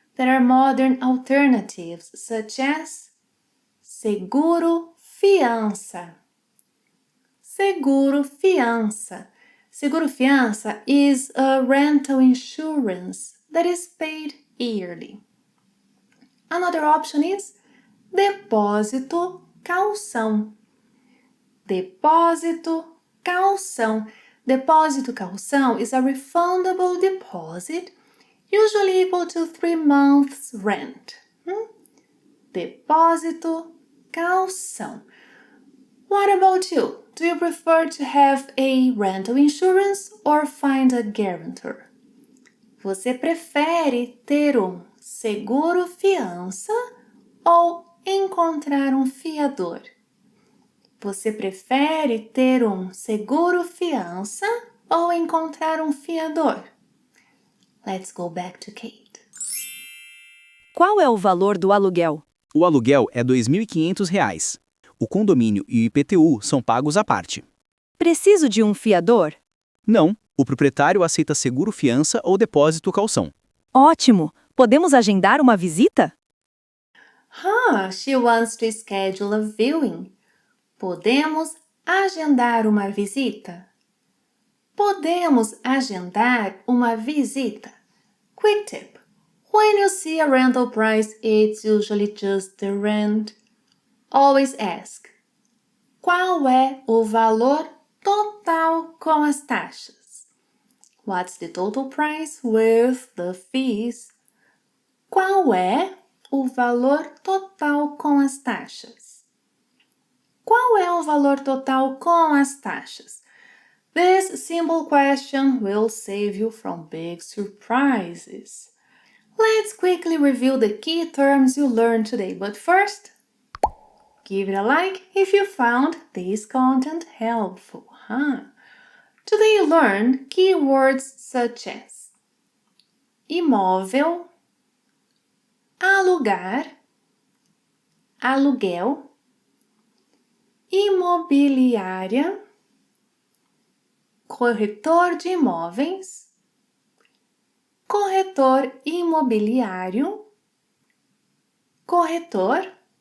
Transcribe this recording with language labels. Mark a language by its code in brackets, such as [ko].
[en] There are modern alternatives such as seguro fiança. Seguro fiança. Seguro fiança is a rental insurance that is paid yearly. Another option is depósito caução. [pt] Depósito caução. [en] Depósito caução is a refundable deposit, usually equal to 3 months' rent. [pt] depósito, calção. [en] What about you? Do you prefer to have a rental insurance or find a guarantor? [pt] Você prefere ter um seguro fiança ou encontrar um fiador? Você prefere ter um seguro fiança ou encontrar um fiador? [en] Let's go back to Kate. [pt] Qual é o valor do aluguel? O aluguel é R$ 2.500. O condomínio e o IPTU são pagos à parte. Preciso de um fiador? Não, o proprietário aceita seguro fiança ou depósito calção. Ótimo! Podemos agendar uma visita? [en] She wants to schedule a viewing. [pt] Podemos agendar uma visita? Podemos agendar uma visita. [en] Quick tip. When you see a rental price, it's usually just the rent. Always ask: [pt] qual é o valor total com as taxas? [en] What's the total price with the fees? [pt] Qual é o valor total com as taxas? Qual é o valor total com as taxas? [en] This simple question will save you from big surprises. Let's quickly review the key terms you learned today, but first, give it a like if you found this content helpful. Today you learned keywords such as imóvel, alugar, aluguel, imobiliária, corretor de imóveis, corretor imobiliário, corretor,